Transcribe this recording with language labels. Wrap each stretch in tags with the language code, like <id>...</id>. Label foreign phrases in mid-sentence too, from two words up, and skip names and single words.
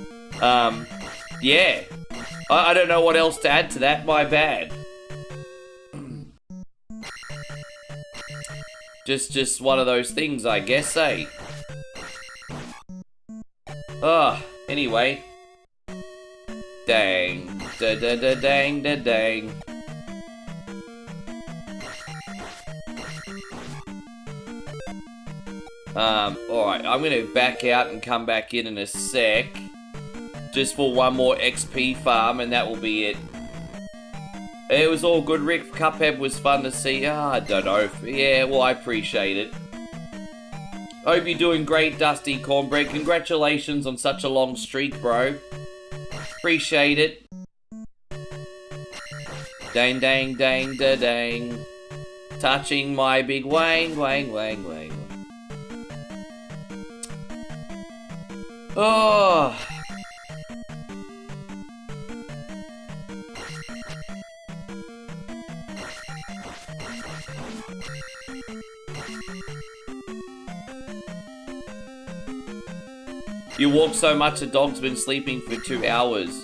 <en>Yeah. I don't know what else to add to that, my bad. Just one of those things, I guess, eh? Anyway. Dang. Da-da-da-dang, da-dang. Alright, I'm gonna back out and come back in a sec. Just for one more XP farm, and that will be it. It was all good, Rick. Cuphead was fun to see. I don't know. Yeah, well, I appreciate it. Hope you're doing great, Dusty Cornbread. Congratulations on such a long streak, bro. Appreciate it. Dang, dang, dang, da, dang. Touching my big wang, wang, wang, wang. Oh. You walk so much, the dog's been sleeping for 2 hours.</en>